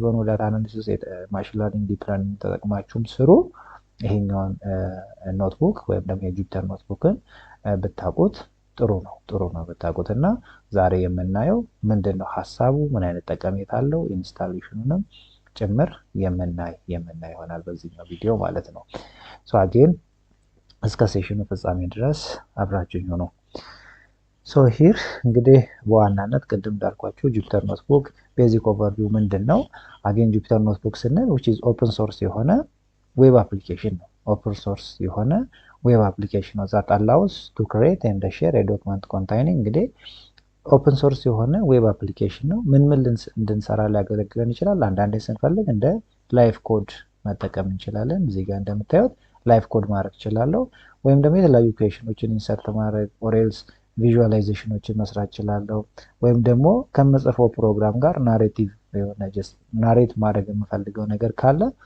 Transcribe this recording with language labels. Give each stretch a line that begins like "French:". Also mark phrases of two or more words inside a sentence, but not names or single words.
Amharic: የሆኑ
English: data analysis machine learning deep learning
Amharic: ተጠቅማችሁም ስሩ። ይሄኛውን ኖትቡክ ወይም ደግሞ የጁፒተር ኖትቡክን ብታውቁት ጥሩ ነው ብታውቁት። እና ዛሬ የምናየው ምንድነው ሐሳቡ፣ ምን አይነት ጠቀሜታ አለው፣ ኢንስታሌሽኑንም ጭምር የምናይ ይሆናል በዚህኛው ቪዲዮ ማለት ነው።
English: so again
Amharic: እስከ ሴሽኑ ፍጻሜ ድረስ አብራችሁኝ ሁኑ። ሶ ሂር እንግዲህ በዋናነት ቅድም እንዳልኳችሁ ጁፒተር ኖትቡክ
English: basic overview
Amharic: ምንድነው። አጌን ጁፒተር ኖትቡክ ስንል
English: which is open source
Amharic: የሆነ ዌብ አፕሊኬሽን ነው።
English: open source
Amharic: የሆነ
English: web application
Amharic: ነው
English: that allows to create and share a document containing
Amharic: እንግዲህ
English: open source
Amharic: የሆነ
English: web application
Amharic: ነው። ምን እንድንሰራ ሊያገለግለን ይችላል። አንዳንዴ ስንፈልግ እንደ
English: live code
Amharic: መጠቀም እንችላለን። እዚህ ጋር እንደምታዩት
English: live code
Amharic: ማድረግ እችላለሁ፣ ወይም ደግሞ የተለያዩ ኩዌሽኖችን ኢንሰርት ማድረግ ኦሬልስ ቪዥዋላይዜሽኖችን መስራት እችላለሁ፣ ወይም ደግሞ ከምጽፈው ፕሮግራም ጋር ናሬቲቭ የሆነ
English: just narrate
Amharic: ማድረግ የምፈልገው ነገር ካለ